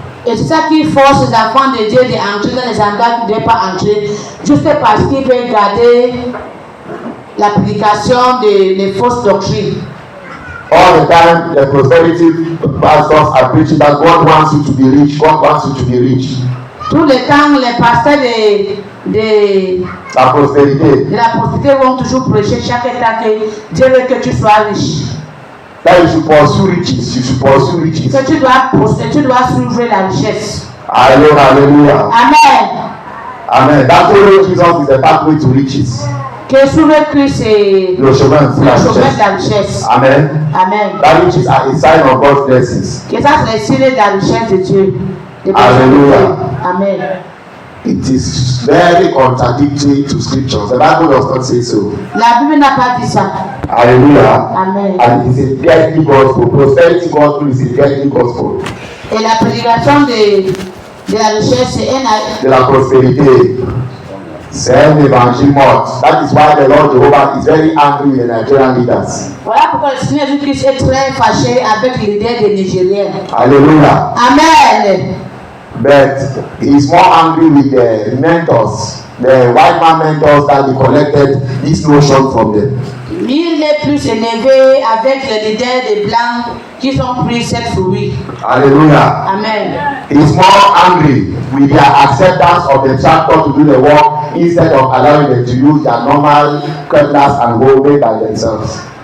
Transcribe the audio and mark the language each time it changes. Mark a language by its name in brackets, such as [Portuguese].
[French] Et c'est ça qui force les enfants de Dieu d'entrer dans les endroits qui ne doivent pas entrer, juste parce qu'ils veulent garder la prédication des fausses doctrines. [English] All the time, the prosperity pastors are preaching that God wants you to be rich. God wants you to be rich. [French] Tout le temps, les pasteurs de La prospérité. la prospérité vont toujours prêcher chaque temps que Dieu veut que tu sois riche. [English] That you should pursue riches. You should pursue riches. [French] Que tu dois suivre la richesse. Hallelujah. Hallelujah. Amen. Amen. [English] That following Jesus is the pathway to riches. [French] Que suivre Christ, c'est Le chemin de le la chemin de richesse. la richesse. Amen. Amen. [English] That riches are a sign of God's blessings. [French] Que ça, c'est le signe de la richesse de Dieu. Hallelujah. Amen. [English] It is very contradictory to scriptures. The Bible does not say so. [French] La Bible n'a pas dit ça. Hallelujah. Amen. [English] And it is a deadly gospel. Prosperity gospel is a deadly gospel. [French] Et la prédication de la richesse, c'est un. De la prospérité. C'est un évangile mort. [English] That is why the Lord Jehovah is very angry with the Nigerian leaders. [French] Voilà pourquoi le Seigneur Jésus-Christ est très fâché avec l'idée des Nigériens. Hallelujah. Amen. [English] But he is more angry with the mentors, the white man mentors that he collected this notion from them. [French] Il est plus énervé avec les leaders des Blancs qui ont pris cette fruit. Hallelujah. Amen. [English] He is more angry with their acceptance of the tractor to do the work instead of allowing them to use their normal cutlass and hoe made by themselves.